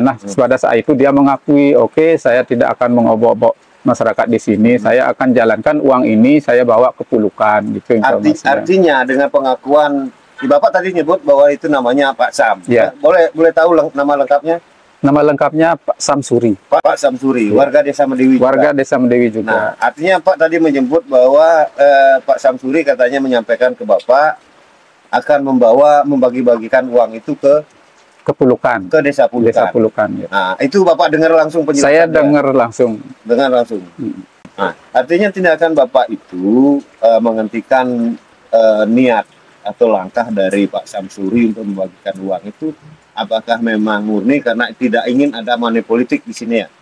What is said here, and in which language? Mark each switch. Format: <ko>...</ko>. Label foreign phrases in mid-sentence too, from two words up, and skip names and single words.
<id>Nah, pada saat itu dia mengakui, oke, saya tidak akan mengobok-obok masyarakat di sini. Saya akan jalankan uang ini, saya bawa ke Pulukan. Gitu artinya dengan pengakuan, Bapak tadi nyebut bahwa itu namanya Pak Sam. Ya. Boleh tahu nama lengkapnya? Nama lengkapnya Pak Samsuri. Pak Samsuri, warga Desa Medewi. Warga Desa Medewi juga. Nah, artinya Pak tadi menyebut bahwa Pak Samsuri katanya menyampaikan ke Bapak akan membagi-bagikan uang itu ke Pulukan. Ke Desa Pulukan. Desa Pulukan, ya. Nah, itu Bapak dengar langsung penjelasan. Saya dengar langsung. Dengar langsung. Nah, artinya tindakan Bapak itu menghentikan niat atau langkah dari Pak Samsuri untuk membagikan uang itu, apakah memang murni karena tidak ingin ada money politik di sini ya?</id>